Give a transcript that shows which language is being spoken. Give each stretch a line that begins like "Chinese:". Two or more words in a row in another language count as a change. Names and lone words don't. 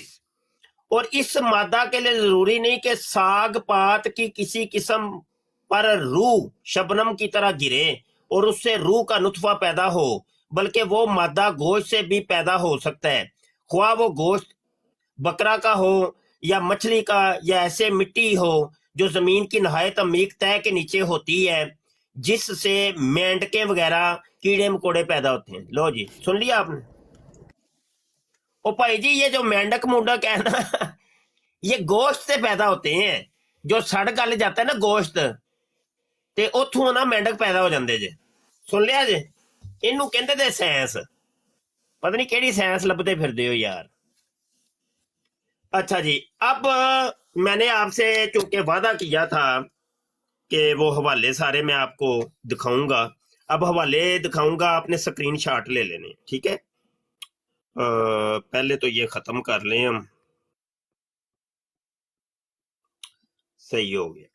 Urdu: اور اس مادہ کے لیے ضروری نہیں کہ ساگ پات کی کسی قسم پر روح شبنم کی طرح گرے اور اس سے روح کا نطفہ پیدا ہو، بلکہ وہ مادہ گوشت سے بھی پیدا ہو سکتا ہے، خواہ وہ گوشت بکرا کا ہو یا مچھلی کا، یا ایسے مٹی ہو جو زمین کی نہایت عمیق تہہ کے نیچے ہوتی ہے، جس سے مینڈکیں وغیرہ کیڑے مکوڑے پیدا ہوتے ہیں. لو جی سن لیا آپ نے. او بھائی جی یہ جو مینڈک مونڈک ہے نا یہ گوشت سے پیدا ہوتے ہیں، جو سڑ گل جاتا ہے نا گوشت
Punjabi: تے اتھوں نا مینڈک پیدا ہو جاندے جے. سن لیا جے، اینوں کہندے تے سائنس، پتہ نہیں کیڑی سائنس لبدے پھردے ہو یار.
Urdu: اچھا جی، اب میں نے آپ سے چونکہ وعدہ کیا تھا کہ وہ حوالے سارے میں آپ کو دکھاؤں گا. اب حوالے دکھاؤں گا، آپ نے سکرین شاٹ لے لینے، ٹھیک ہے. پہلے تو یہ ختم کر لیں ہم، صحیح ہو گیا.